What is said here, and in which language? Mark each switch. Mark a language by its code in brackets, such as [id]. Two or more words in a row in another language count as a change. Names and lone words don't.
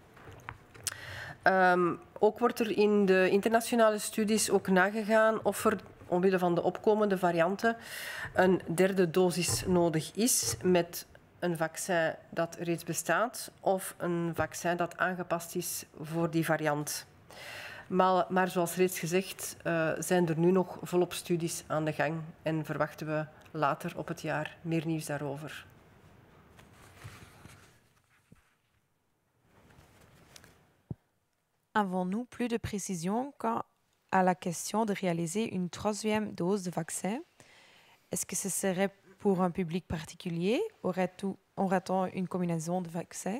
[nl] Ook wordt er in de internationale studies ook nagegaan of er omwille van de opkomende varianten een derde dosis nodig is met een vaccin dat reeds bestaat of een vaccin dat aangepast is voor die variant. Maar zoals reeds gezegd zijn er nu nog volop studies aan de gang en verwachten we later op het jaar meer nieuws daarover. [fr] Avons-nous plus de précision quant à la question de réaliser une troisième dose de vaccin? Est-ce que ce serait pour un public particulier? Aura-t-on une combinaison de vaccins?